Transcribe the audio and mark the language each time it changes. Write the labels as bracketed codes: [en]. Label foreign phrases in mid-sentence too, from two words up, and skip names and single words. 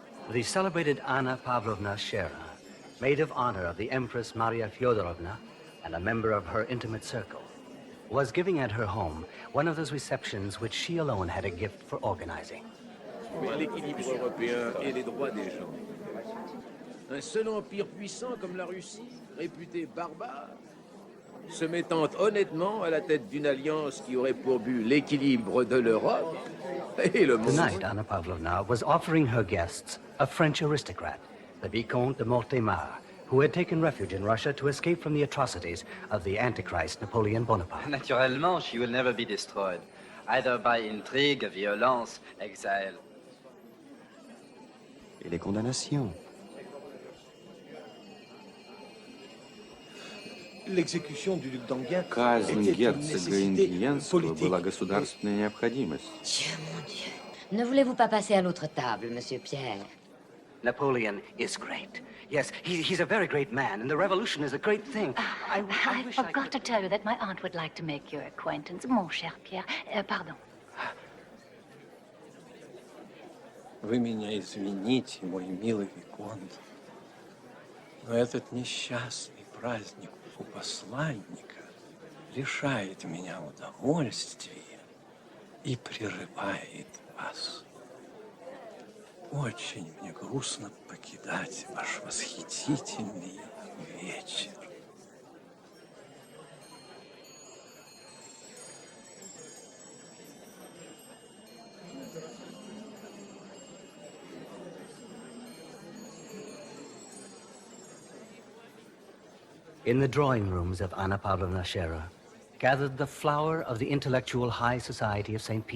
[en] The celebrated Anna Pavlovna Shera, maid of honor of the Empress Maria Fyodorovna and a member of her intimate circle, was giving at her home one of those receptions which she alone had a gift for organizing. [fr] Mais l'équilibre européen et les droits des gens. Un seul empire puissant comme la Russie, réputé barbare, se mettant honnêtement à la tête d'une alliance qui aurait pour but l'équilibre de l'Europe et le monde. [en] Tonight, Anna Pavlovna was offering her guests a French aristocrat, the Vicomte de Mortemar, who had taken refuge in Russia to escape from the atrocities of the Antichrist Napoleon Bonaparte. Naturellement, she will never be destroyed, either by intrigue, violence, exile. [fr] Et les condamnations? L'exécution du duc d'Enghien [ru] Казнь [fr] était une [ru] герцога [fr] nécessité [ru] Ингиенского [fr] politique. [ru] была государственной необходимостью. [fr] Dieu, mon Dieu. Ne voulez-vous pas passer à l'autre table, Monsieur Pierre? [en] Napoleon is great. Yes, he's a very great man, and the revolution is a great thing. I wish I forgot could... to tell you that my aunt would like to make your acquaintance, [fr] mon cher Pierre. Pardon. [ru] Вы меня извините, мой милый Виконт, но этот несчастный праздник у посланника лишает меня удовольствия и прерывает вас. Очень мне грустно покидать ваш восхитительный вечер. [en] In the drawing rooms of Anna Pavlovna Shera gathered the flower of the intellectual high society of St.